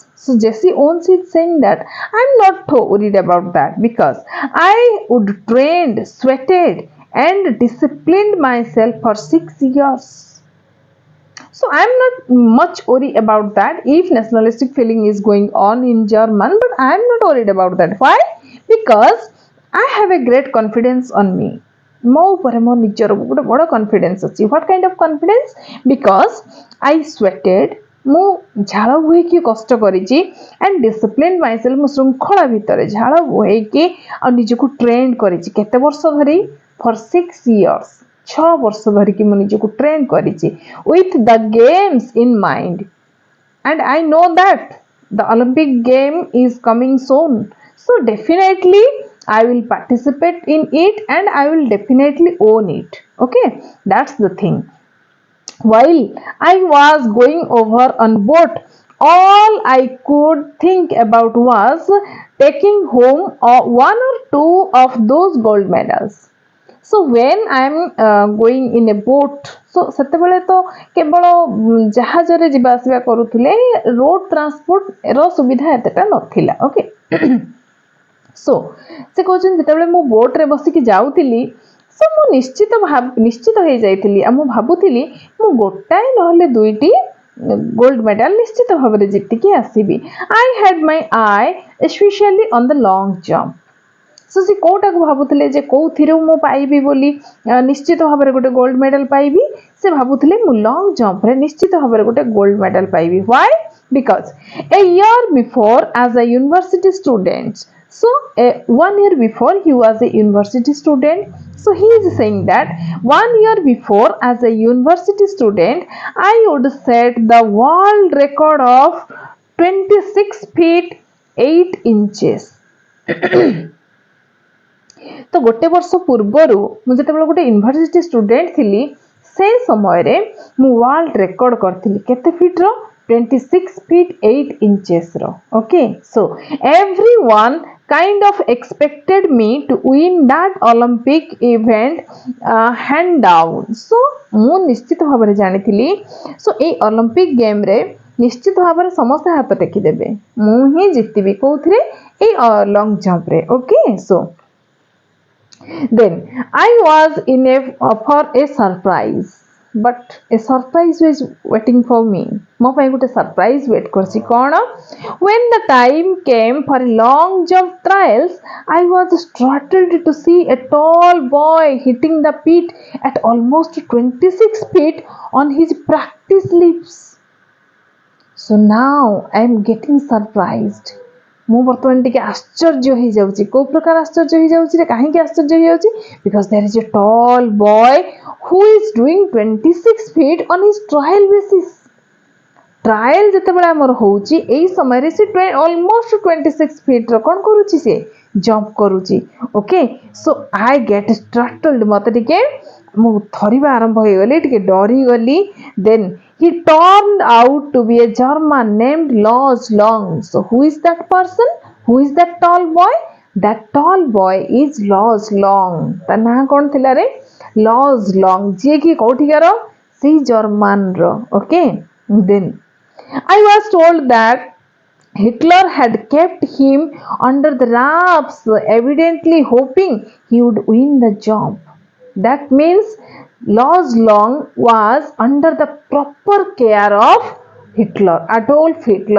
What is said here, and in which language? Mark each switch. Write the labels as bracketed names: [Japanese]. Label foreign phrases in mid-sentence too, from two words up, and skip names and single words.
[English] So Jesse Owens is saying that I'm not too worried about that because I would trained, sweated, and disciplined myself for 6 years. So I'm not much worried about that if nationalistic feeling is going on in German, but I'm not worried about that. Why? Because I have a great confidence on me. [Odia] ମୋ ଉପରେ ମୋ ନିଜର ଗୋଟେ ବଡ଼ କନଫିଡେନ୍ସ ଅଛି. [English] What kind of confidence? because I sweated, [Odia] ମୁଁ ଝାଳ ବୁହେଇକି କଷ୍ଟ କରିଛି [English] and discipline myself, [Odia] ମୁଁ ଶୃଙ୍ଖଳା ଭିତରେ ଝାଳ ବୁହେଇକି ଆଉ ନିଜକୁ ଟ୍ରେଣ୍ଡ କରିଛି. କେତେ ବର୍ଷ ଧରି? [English] ଫର୍ 6 years. [Odia] 6 ବର୍ଷ ଧରିକି ମୁଁ ନିଜକୁ ଟ୍ରେନ୍ କରିଛି [English] with the games in mind, and I know that the Olympic game is coming soon, so definitely I will participate in it and I will definitely own it. Okay, that's the thing. While I was going over on boat, all I could think about was taking home one or two of those gold medals. So when I am going in a boat, so [Odia] ସେତେବେଳେ ତ କେବଳ ଜାହାଜରେ ଯିବା ଆସିବା କରୁଥିଲେ, ରୋଡ୍ ଟ୍ରାନ୍ସପୋର୍ଟ ର ସୁବିଧା ଏତେଟା ନଥିଲା. [English] okay, so [Odia] ସେ କହୁଛନ୍ତି ଯେତେବେଳେ ମୁଁ ବୋଟ୍ରେ ବସିକି ଯାଉଥିଲି, ସୋ ମୁଁ ନିଶ୍ଚିତ ହେଇଯାଇଥିଲି ଆଉ ମୁଁ ଭାବୁଥିଲି ମୁଁ ଗୋଟାଏ ନହେଲେ ଦୁଇଟି [English] gold medal [Odia] ନିଶ୍ଚିତ ଭାବରେ ଜିତିକି ଆସିବି. [English] I had my eye especially on the long jump. [Odia] ସୋ ସେ କୋଉଟାକୁ ଭାବୁଥିଲେ ଯେ କୋଉଥିରୁ ମୁଁ ପାଇବି ବୋଲି, ନିଶ୍ଚିତ ଭାବରେ ଗୋଟେ [English] gold medal [Odia] ପାଇବି. ସେ ଭାବୁଥିଲେ ମୁଁ [English] long jumpରେ [Odia] ନିଶ୍ଚିତ ଭାବରେ ଗୋଟେ [English] gold medal [Odia] ପାଇବି. [English] ହ୍ୱାଇ? Because a year before as a university student, so 1 year before he was a university student, so he is saying that 1 year before as a university student I would set the world record of 26 feet 8 inches. [Odia] ତ ଗୋଟେ ବର୍ଷ ପୂର୍ବରୁ ମୁଁ ଯେତେବେଳେ ଗୋଟେ [English] university student [Odia] ଥିଲି, ସେ ସମୟରେ ମୁଁ [English] world record [Odia] କରିଥିଲି କେତେ ଫିଟ୍ର? [English] 26 feet 8 inches ର. okay, so everyone kind of expected me to win that Olympic event hand down. [Odia] So ମୁଁ ନିଶ୍ଚିତ ଭାବରେ ଜାଣିଥିଲି, ସୋ ଏଇ [English] Olympic gameରେ [Odia] ନିଶ୍ଚିତ ଭାବରେ ସମସ୍ତେ ହାତ ଟେକିଦେବେ, ମୁଁ ହିଁ ଜିତିବି. କୋଉଥିରେ? ଏଇ [English] long jumpରେ. okay, so then I was in for a surprise, but a surprise was waiting for me. [Odia] ମୋ ପାଇଁ ଗୋଟେ [English] surprise wait [Odia] କରିଛି. କ'ଣ? [English] When the time came for long jump trials, I was startled to see a tall boy hitting the pit at almost 26 feet on his practice leaps. So now I am getting surprised. [Odia] ମୁଁ ବର୍ତ୍ତମାନ ଟିକେ ଆଶ୍ଚର୍ଯ୍ୟ ହେଇଯାଉଛି. କୋଉ ପ୍ରକାର ଆଶ୍ଚର୍ଯ୍ୟ ହେଇଯାଉଛି? [English] କାହିଁକି ଆଶ୍ଚର୍ଯ୍ୟ ହେଇଯାଉଛି? because there is a tall boy who is doing 26 feet on his trial basis. [Odia] ଟ୍ରାଏଲ ଯେତେବେଳେ ଆମର ହେଉଛି ଏଇ ସମୟରେ ସେ [English] almost 26 feetର [Odia] କ'ଣ କରୁଛି? ସେ ଜମ୍ପ କରୁଛି. [English] Okay, so I get startled. [Odia] ମୋତେ ଟିକେ ମୁଁ ଥରିବା ଆରମ୍ଭ ହେଇଗଲି, ଟିକେ ଡରିଗଲି. [English] ଦେନ୍ he turned out to be a German named Lars Long. So who is that person? Who is that tall boy? That tall boy is Lars Long. [Odia] ତା ନାଁ କ'ଣ ଥିଲା ରେ? Lars Long, ଯିଏକି କୋଉଠିକାର? ସେଇ ଜର୍ମାନର. [English] ଓକେ, ଦେନ୍ I was told that Hitler had kept him under the wraps, evidently hoping he would win the jump. That means Lars Long was under the proper care of Hitler, Adolf Hitler.